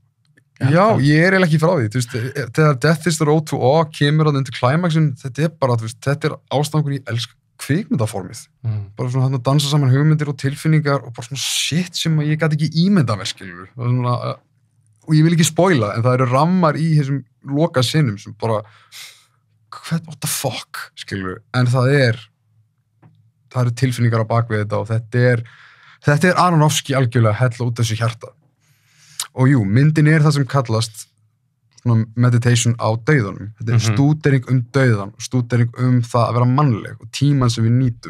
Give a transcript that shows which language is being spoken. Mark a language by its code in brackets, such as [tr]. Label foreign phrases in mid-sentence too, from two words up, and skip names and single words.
[is] Já, ég er eiginlega ekki frá því, þú veist, þegar Death is the Road to Awe kemur að undir climaxin, þetta er bara, þú veist, þetta er ástangur í elsk kvikmyndaformið. Bara svona að dansa saman hugmyndir og tilfinningar og bara svona shit sem ég gæti ekki ímynda með, skilur. Það er svona, og ég vil ekki spoila, en það eru rammar í þessum loka sinnum sem bara, [en] what the fuck, [is] skilur. En það eru tilfinningar á bakvið þetta og þetta er Aronofsky algjörlega hella út þessu hjarta. Og jú, myndin er það sem kallast svona meditation á dauðanum. Þetta er stúdering dauðan, stúdering það að vera mannleg og tímann sem við nýtum.